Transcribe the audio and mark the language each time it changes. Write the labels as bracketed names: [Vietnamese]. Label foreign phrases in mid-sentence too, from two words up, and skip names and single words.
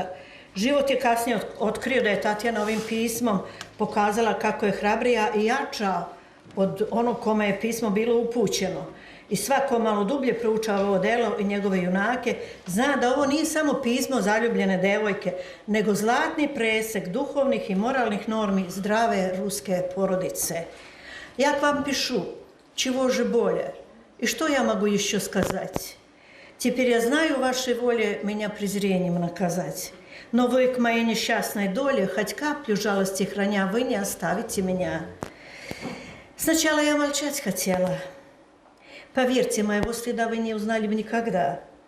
[Serbian] Život je kasnije otkrio da je Tatjana ovim pismom pokazala kako je hrabrija i jača od onog kome je pismo bilo upućeno. I svako malo dublje proučava ovo delo i njegove junake, zna da ovo nije samo pismo zaljubljene devojke, nego zlatni presek duhovnih i moralnih normi zdrave ruske porodice. [Russian] Ja k вам пишу, чего же более, и что я могу еще сказать? Теперь я знаю вашей воле меня презрением наказать. Но вы к моей несчастной доле, хоть каплю жалости храня, вы не оставите меня. Сначала я молчать хотела. Поверьте, моего следа вы не узнали бы никогда.